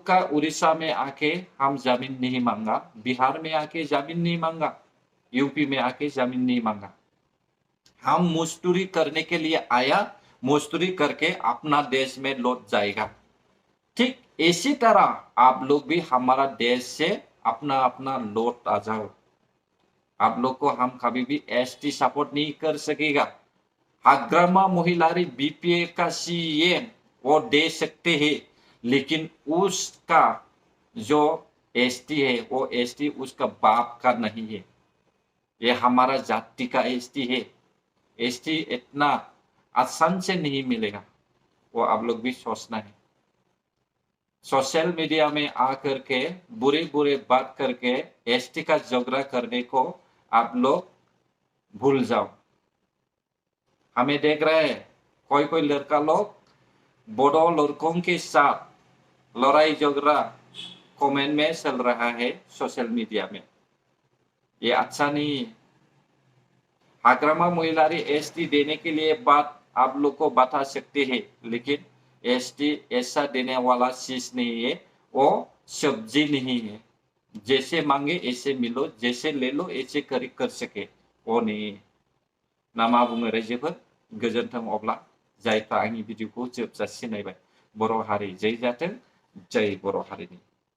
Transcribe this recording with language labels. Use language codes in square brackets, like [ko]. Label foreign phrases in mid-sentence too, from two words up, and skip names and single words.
[hi] का उड़ीसा में आके हम जमीन नहीं मांगा बिहार में आके जमीन नहीं मांगा यूपी में आके जमीन नहीं मांगा हम मजदूरी करने के लिए आया मजदूरी करके अपना देश में लौट जाएगा ठीक इसी तरह आप लोग भी हमारा देश से अपना अपना लौट आ जाओ आप लोग को हम कभी भी एसटी सपोर्ट नहीं कर सकेगा हाग्रामा महिलारी बीपीए का सीएम वो दे सकते हैं लेकिन उसका जो एसटी है वो एसटी उसका बाप का नहीं है ये हमारा जाति का एसटी है एसटी इतना आसान से नहीं मिलेगा वो आप लोग भी सोचना है [en] social media [hi] में आकर के बुरे बुरे बात करके एसटी का झगड़ा करने को आप लोग भूल जाओ हमें देख रहे हैं कोई लड़का लोग बोडो लड़कों के साथ लड़ाई झगड़ा कमेंट में चल रहा है [en] social media [hi] में ये अच्छा नहीं है हाग्रामा महिलारी एसटी देने के लिए बात आप लोग को बता सकते हैं लेकिन एसटी ऐसा देने वाला चीज नहीं है वो सब्जी नहीं है जैसे मांगे ऐसे मिलो जैसे ले लो ऐसे कर सके वो नहीं है [brx] नामा बुङो रायजोफोर गोजोन्थों अब्ला जायफ्रा आंनि भिडिअखौ जोबजासे नायबाय बर' हारि जै जाथों जै बर' हारिनि